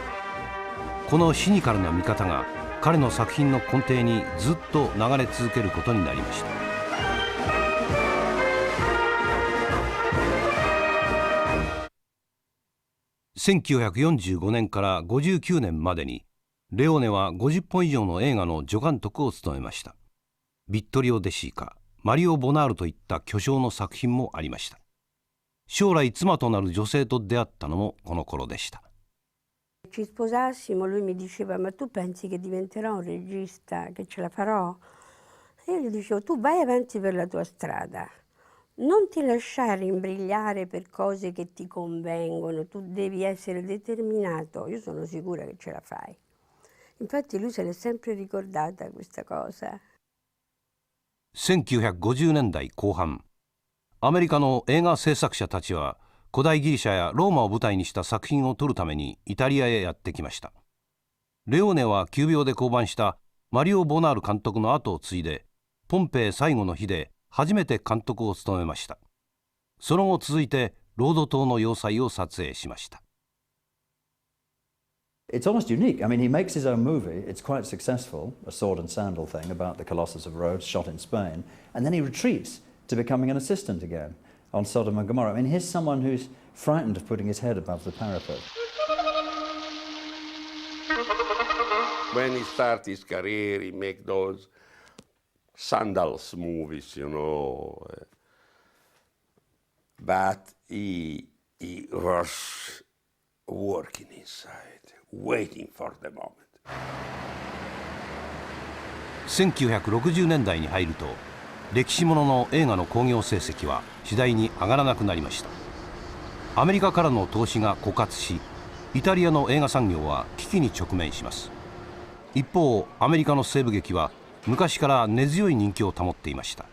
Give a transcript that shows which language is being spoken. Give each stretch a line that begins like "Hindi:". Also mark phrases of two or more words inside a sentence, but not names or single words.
Japanese: このシニカルな見方が彼の作品の根底にずっと流れ続けることになりました。1945年から59年までにレオーネは50本以上の映画の助監督を務めました。ビットリオ・デシーカ、マリオ・ボナールといった巨匠の作品もありました。将来妻となる女性と出会ったのもこの頃でした。
Italian: Ci sposassimo, lui mi diceva: ma tu pensi che diventerò un regista, che ce la farò? E io gli dicevo: tu vai avanti per la tua strada, non ti lasciare imbrigliare per cose che ti convengono, tu devi essere determinato, io sono sicura che ce la fai. Infatti lui se l'è sempre ricordata questa cosa.
Japanese: 1950 年代後半、アメリカの映画制作者たちは古代ギリシャやローマを舞台にした作品を撮るためにイタリアへやってきました。レオーネは急病で降板したマリオ・ボナール監督の後を継いで、ポンペイ最後の日で初めて監督を務めました。その後続いてロード島の要塞を撮影しました。
English: It's almost unique. I mean, he makes his own movie. It's quite successful, a sword and sandal thing about the Colossus of Rhodes shot in Spain. And then he retreats to becoming an assistant again on Sodom and Gomorrah. I mean, here's someone who's frightened of putting his head above the parapet. When he started his career, he made those sandals movies, but he was working inside, waiting for the moment.
Japanese: 1960 年代に入ると歴史ものの映画の興行成績は次第に上がらなくなりました。アメリカからの投資が枯渇し、イタリアの映画産業は危機に直面します。一方、アメリカの西部劇は昔から根強い人気を保っていました。